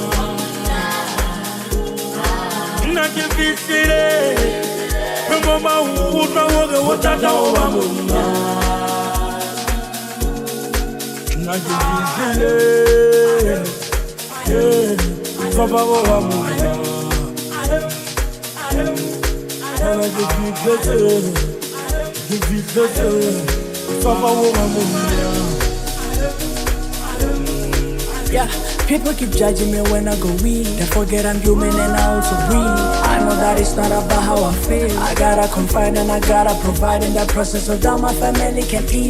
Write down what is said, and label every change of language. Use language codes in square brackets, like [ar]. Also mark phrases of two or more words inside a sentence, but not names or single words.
[tn] nna ke fihlile ke mo ba utlwa gore o tata wa ba monna nna ke fihlile matsaba wa ba monna nna ke fihlile [en] yeah, people keep judging me when I go weak. They forget I'm human and I also breathe. I know that it's not about how I feel. I gotta confide and I gotta provide in that process so that my family can eat.